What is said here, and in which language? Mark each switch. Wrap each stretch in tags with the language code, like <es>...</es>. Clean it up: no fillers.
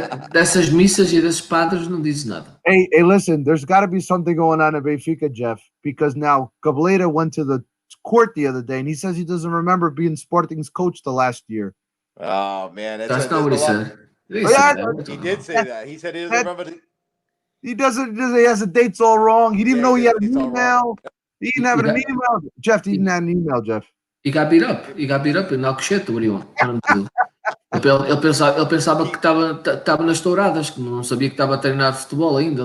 <pt>Dessas missas e das espadas não dizes nada.</pt> <en>Hey, listen, there's got to be something going on at Benfica, Jeff, because now Cableta went to the court the other day and he says he doesn't remember being Sporting's coach the last year. Oh man, that's not what he said. He did say that. He said he doesn't remember. He doesn't. He has the dates all wrong. He didn't know he had an email. He didn't have an email. Jeff, he didn't have an email, Jeff. He got beat up. He got beat up in Alcochete. What do you want him to do?</en> <pt>Ele pensava que estava nas touradas, que não sabia que estava a treinar futebol ainda.</pt>